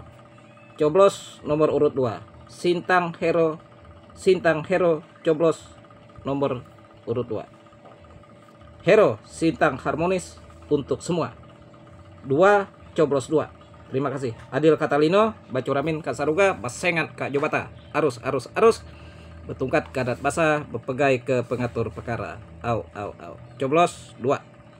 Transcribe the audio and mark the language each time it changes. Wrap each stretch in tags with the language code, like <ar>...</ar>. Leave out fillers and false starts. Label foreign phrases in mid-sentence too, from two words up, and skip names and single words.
<id>Coblos nomor urut 2. Sintang hero, coblos nomor urut 2. Hero Sintang harmonis untuk semua. 2 coblos 2. Terima kasih.</id> <knx>Adil Katalino, Bacuramin Kasaruga, Basengat Kak Jobata. Arus.</knx> <iba>Betungkat kadat basah, bepegai ke pengatur perkara.</iba> <id>Au. Coblos 2.</id>